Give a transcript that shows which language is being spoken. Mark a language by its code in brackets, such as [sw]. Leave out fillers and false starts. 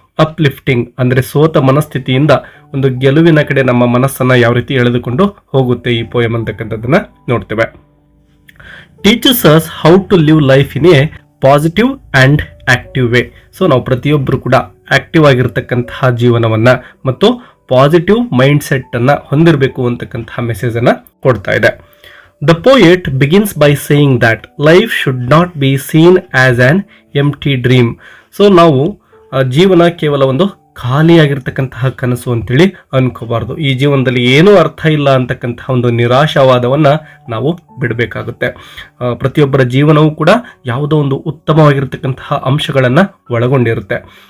[kn] Uplifting ಅಂದ್ರೆ ಸೋತ ಮನಸ್ಥಿತಿಯಿಂದ ಒಂದು ಗೆಲುವಿನ ಕಡೆ ನಮ್ಮ ಮನಸ್ಸನ್ನ ಯಾವ ರೀತಿ ಎಳೆದುಕೊಂಡು ಹೋಗುತ್ತೆ ಈ ಪೋಯಮ್ ಅಂತಕ್ಕಂಥದ್ದನ್ನ ನೋಡ್ತೇವೆ. [en] Teachers us how to live life in a positive and active way. [kn] So ನಾವು ಪ್ರತಿಯೊಬ್ಬರು ಕೂಡ ಆಕ್ಟಿವ್ ಆಗಿರ್ತಕ್ಕಂತಹ ಜೀವನವನ್ನ ಮತ್ತು ಪಾಸಿಟಿವ್ ಮೈಂಡ್ ಸೆಟ್ ಅನ್ನ ಹೊಂದಿರಬೇಕು ಅಂತಕ್ಕಂತಹ ಮೆಸೇಜ್ ಅನ್ನ ಕೊಡ್ತಾ ಇದೆ. [en] The poet begins by saying that life should not be seen as an empty dream. [kn] So ನಾವು ಜೀವನ ಕೇವಲ ಒಂದು ಖಾಲಿಯಾಗಿರ್ತಕ್ಕಂತಹ ಕನಸು ಅಂತೇಳಿ ಅನ್ಕೋಬಾರ್ದು. ಈ ಜೀವನದಲ್ಲಿ ಏನೂ ಅರ್ಥ ಇಲ್ಲ ಅಂತಕ್ಕಂತಹ ಒಂದು ನಿರಾಶಾವಾದವನ್ನ ನಾವು ಬಿಡಬೇಕಾಗುತ್ತೆ. ಪ್ರತಿಯೊಬ್ಬರ ಜೀವನವೂ ಕೂಡ ಯಾವುದೋ ಒಂದು ಉತ್ತಮವಾಗಿರ್ತಕ್ಕಂತಹ ಅಂಶಗಳನ್ನ ಒಳಗೊಂಡಿರುತ್ತೆ.